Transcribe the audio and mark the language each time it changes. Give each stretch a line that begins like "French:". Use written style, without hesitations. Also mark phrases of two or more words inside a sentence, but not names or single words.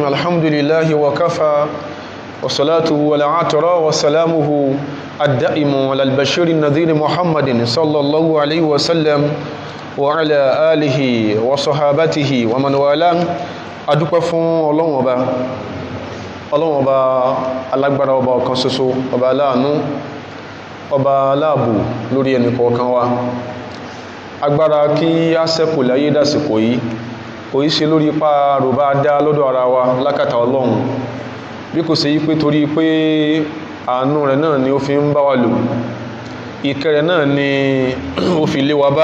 Arabic: الحمد لله وكفى وصلاته والعطر وسلامه الدائم على البشير النذير محمد صلى الله عليه وسلم وعلى آله وصحابته ومن والاه.
Yoruba: adúpẹ́ fún Ọlọ́run ọba alágbára, ọba ọ̀kan ṣoṣo, ọba aláàánú, ọba aláàbò lórí ẹnì kọ̀ọ̀kan wa. Agbára kí á ṣẹ́kù láyé dàsìkò yìí kò í ṣe lórí ipá ròbá dá lọ́dọ̀ ara wa lákàtà Ọlọ́run, bí kò ṣe yí pé torí pé àánú rẹ̀ náà ni ó fi ń bá wa lò, ìkẹ́ rẹ̀ náà ni ó fi lé wa bá.